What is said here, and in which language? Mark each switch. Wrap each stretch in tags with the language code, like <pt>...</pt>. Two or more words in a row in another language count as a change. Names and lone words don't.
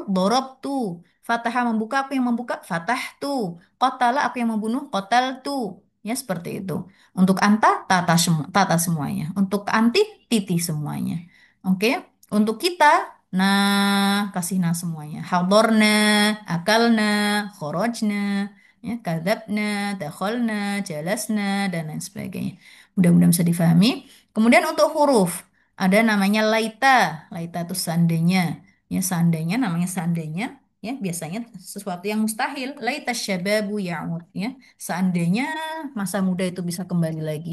<id>Dorobtu. Fataha, membuka, aku yang membuka. Fatahtu. Qatala, aku yang membunuh. Qataltu. Ya, seperti itu. Untuk anta, tata semuanya. Untuk anti, titi semuanya. Oke. Untuk kita, nah, kasih nah semuanya.</id> <ar>حضرنا أكلنا خرجنا, ya, كذبنا دخلنا جلسنا,</ar> <id>dan lain sebagainya. Mudah-mudahan bisa difahami. Kemudian untuk huruf, ada namanya laita. Laita itu seandainya. Ya, seandainya namanya seandainya. Ya, biasanya sesuatu yang mustahil.</id> <ar>ليت الشباب يعود.</ar> <id>Ya, seandainya masa muda itu bisa kembali lagi.</id>